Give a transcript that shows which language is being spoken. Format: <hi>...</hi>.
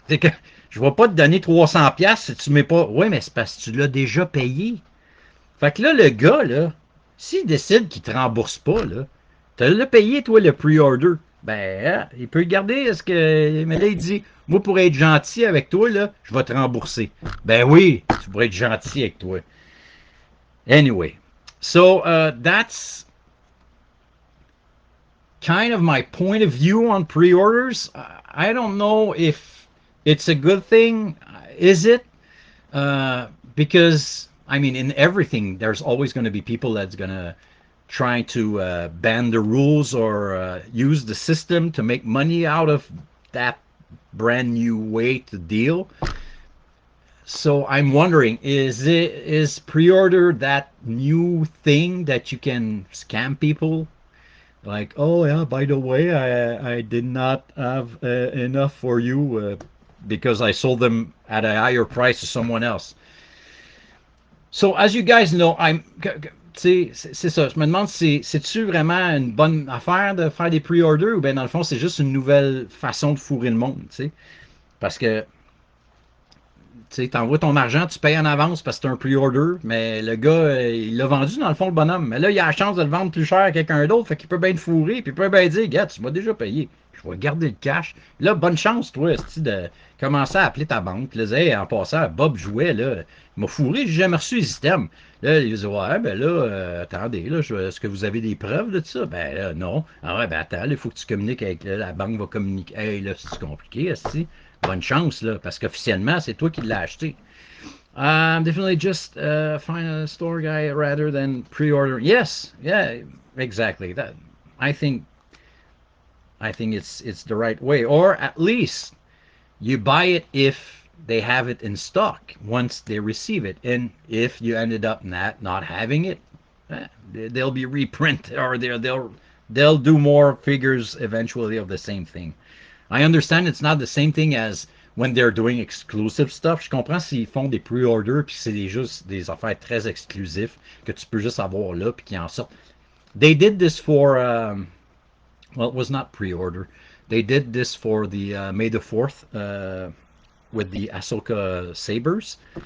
<fr>C'est que je vais pas te donner 300$ si tu m'es pas. Ouais, mais c'est parce que tu l'as déjà payé. Fait que là, le gars, là, s'il décide qu'il te rembourse pas, là, tu l'as payé, toi, le pre-order. Ben, hein, il peut le garder. Est-ce que. Mais là, il dit, moi, pour être gentil avec toi, là, je vais te rembourser. Ben oui, tu pourrais être gentil avec toi.</fr> <en>Anyway, so that's kind of my point of view on pre-orders. I don't know if it's a good thing. Is it? Because I mean, in everything, there's always going to be people that's going to try to bend the rules or use the system to make money out of that brand new way to deal. So I'm wondering, is pre-order that new thing that you can scam people? Like, oh yeah, by the way, I did not have enough for you because I sold them at a higher price to someone else. So as you guys know,</en> <fr>c'est ça. Je me demande si c'est-tu vraiment une bonne affaire de faire des pre-orders ou bien dans le fond c'est juste une nouvelle façon de fourrer le monde, tu sais. Parce que tu envoies ton argent, tu payes en avance parce que c'est un pre-order, mais le gars, il l'a vendu dans le fond, le bonhomme. Mais là, il a la chance de le vendre plus cher à quelqu'un d'autre, fait qu'il peut bien te fourrer, puis il peut bien dire, gars, tu m'as déjà payé, je vais garder le cash. Là, bonne chance, toi, de commencer à appeler ta banque. Là, hey, en passant, Bob jouait, là, il m'a fourré, j'ai jamais reçu les items. Là, il dit, ouais, ben là, attendez, là, est-ce que vous avez des preuves de ça? Ben là, non. Ah ouais, ben attends, il faut que tu communiques avec, là, la banque va communiquer. Hey, là, c'est compliqué, est-ce bonne chance, là, parce qu'officiellement, c'est toi qui l'as acheté.</fr> <en>Definitely just find a store guy rather than pre-order. Yes, yeah, exactly. That I think it's the right way. Or at least you buy it if they have it in stock once they receive it. And if you ended up not having it, they'll be reprinted or they'll do more figures eventually of the same thing. I understand it's not the same thing as when they're doing exclusive stuff.</en> <fr>Je comprends s'ils font des pre-orders puis c'est juste des affaires très exclusives que tu peux juste avoir là puis qui en sortent.</fr> <en>They did this for, well, it was not pre-order. They did this for the May the 4th with the Ashoka sabers.</en>